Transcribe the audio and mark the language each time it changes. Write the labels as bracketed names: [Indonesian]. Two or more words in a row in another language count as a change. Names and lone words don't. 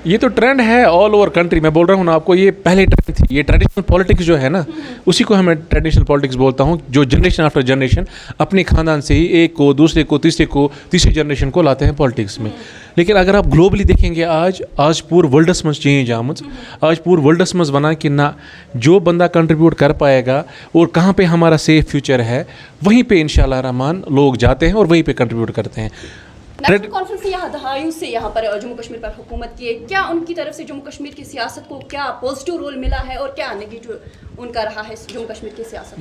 [Urdu] یہ تو ٹرینڈ ہے [English] all over country. [Urdu] میں بول رہا ہوں نا آپ کو, یہ پہلے ٹرینڈ تھی. یہ [English] traditional politics [Urdu] جو ہے نا, اسی کو ہمیں [English] traditional politics [Urdu] بولتا ہوں, جو [English] generation after generation [Urdu] اپنے خاندان سے ہی ایک کو, دوسرے کو, تیسری جنریشن کو لاتے ہیں پالیٹکس میں. لیکن اگر آپ گلوبلی دیکھیں گے, [Kashmiri] آج پور ورلڈس مز چینج آمت, آج پور ورلڈس مز بنا کہ نہ [Urdu] جو بندہ کنٹریبیوٹ کر پائے گا اور کہاں پہ ہمارا سیف فیوچر ہے, وہیں پہ [Arabic] انشاءاللہ الرحمن [Urdu] لوگ جاتے ہیں اور وہیں پہ کنٹریبیوٹ کرتے ہیں. نیشنل کانفرنس نے دہائیوں سے یہاں پر جموں کشمیر پر حکومت کی ہے. کیا ان کی طرف سے جموں کشمیر کی سیاست کو کیا [English] positive role [Urdu] ملا ہے اور کیا نیگیٹو ان کا رہا ہے جموں کشمیر کی سیاست؟